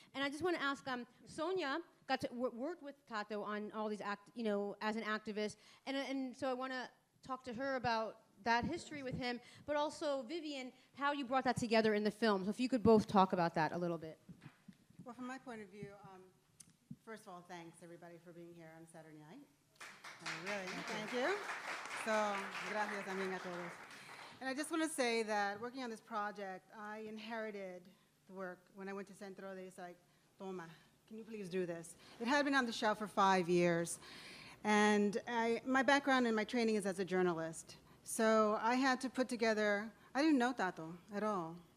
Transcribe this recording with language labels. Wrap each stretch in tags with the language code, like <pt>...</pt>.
<en>And I just want to ask, Sonia got to worked with Tato on all these as an activist, and so I want to talk to her about that history with him, but also Vivian, how you brought that together in the film. So if you could both talk about that a little bit. Well, from my point of view, first of all, thanks everybody for being here on Saturday night. Really, thank you.</en> <es>So, gracias también a todos.</es> <en>And I just want to say that working on this project, I inherited the work when I went to Centro. They was like, toma, can you please do this? It had been on the shelf for 5 years. And my background and my training is as a journalist. So I had to put together, I didn't know Tato at all.</en>